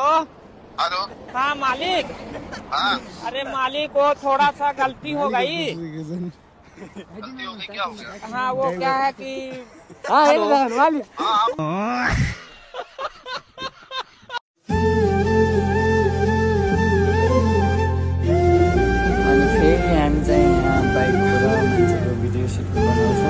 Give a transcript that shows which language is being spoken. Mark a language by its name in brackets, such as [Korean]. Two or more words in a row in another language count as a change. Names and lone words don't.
[Hindi] हेलो। हाँ मालिक। हाँ। अरे मालिक वो थोड़ा सा गलती हो गई। गलती हो गई, क्या हो गया? हाँ वो क्या है कि [Nepali] मालिक अनि फेरि हामी चाहिँ यहाँ बाइकबाट मान्छेको भिडियो सुट बनाउँछौँ।